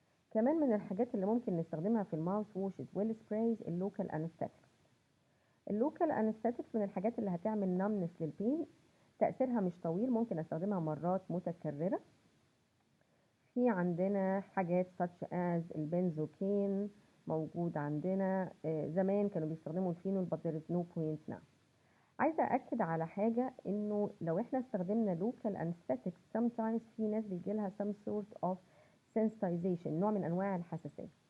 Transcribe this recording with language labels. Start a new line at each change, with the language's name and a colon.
Arabic: كمان من الحاجات اللي ممكن نستخدمها في الماوث ووشز والسبرايز اللوكال انستاتكس. اللوكال انستاتكس من الحاجات اللي هتعمل نمنس للبين، تاثيرها مش طويل، ممكن استخدمها مرات متكرره. في عندنا حاجات such as البنزوكين موجود عندنا. زمان كانوا بيستخدموا الفينول
English: but there is no point now.
Arabic: عايزة أأكد على حاجة، إنه لو إحنا استخدمنا local anesthetics sometimes في ناس بيجيلها
English: some sort of sensitization،
Arabic: نوع من أنواع الحساسية.